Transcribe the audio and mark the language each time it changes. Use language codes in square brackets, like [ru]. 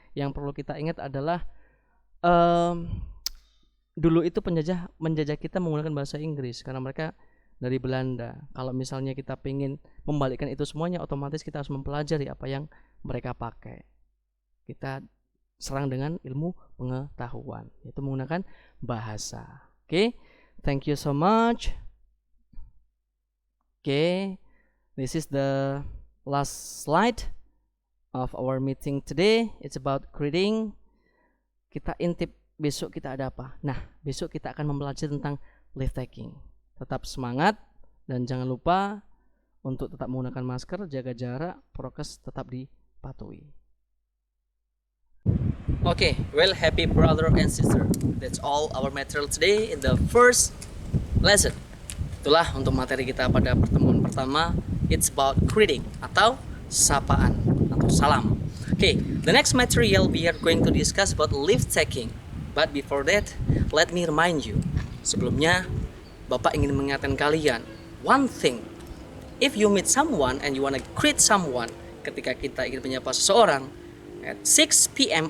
[id] Yang perlu kita ingat adalah dulu itu penjajah menjajah kita menggunakan bahasa Inggris karena mereka dari Belanda. Kalau misalnya kita pengen membalikkan itu semuanya, otomatis kita harus mempelajari apa yang mereka pakai. Kita serang dengan ilmu pengetahuan, yaitu menggunakan bahasa. [en] Okay, thank you so much. Okay, this is the last slide of our meeting today. It's about greeting. [id] Kita intip besok kita ada apa? Nah, besok kita akan mempelajari tentang leave taking. Tetap semangat dan jangan lupa untuk tetap menggunakan masker, jaga jarak, prokes tetap dipatuhi. [en] Okay, well, happy brother and sister. That's all our material today in the first lesson. [id] Itulah untuk materi kita pada pertemuan pertama. [en] It's about greeting [id] atau sapaan atau salam. [en] Okay, the next material we are going to discuss about leave taking. But before that, let me remind you. [id] Sebelumnya, Bapak ingin mengingatkan kalian [en] one thing. If you meet someone and you want to greet someone, [id] ketika kita ingin menyapa seseorang [en] at 6 p.m.